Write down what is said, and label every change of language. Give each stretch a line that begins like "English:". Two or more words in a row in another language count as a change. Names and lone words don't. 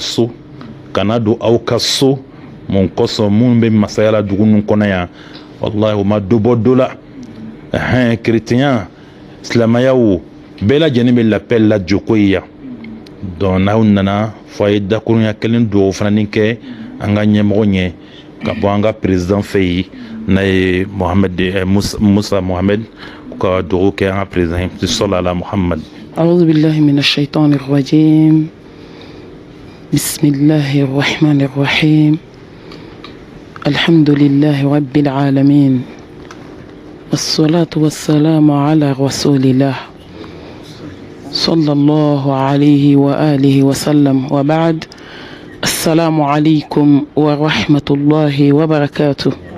Bambara: so kana don aw ka so mon kosɔn minnu bɛ masaya la dugu ninnu kɔnɔ yan wallahi o ma dɔ bɔ dɔ la kerecɛnya silamɛya o bɛɛ lajɛlen bɛ l'appel la joko ye yan donc n'aw nana fɔ a ye dakurunya kelen dugawu fana kɛ an ka ɲɛmɔgɔ ɲɛ ka bɔ an ka président fɛ yen n'a ye Musa Mohamed ka dugawu kɛ an ka président
Arabic: صلى على محمد. أعوذ بالله من الشيطان الرجيم بسم الله الرحمن الرحيم الحمد لله رب العالمين والصلاة والسلام على رسول الله صلى الله عليه وآله وسلم وبعد السلام عليكم ورحمة الله وبركاته.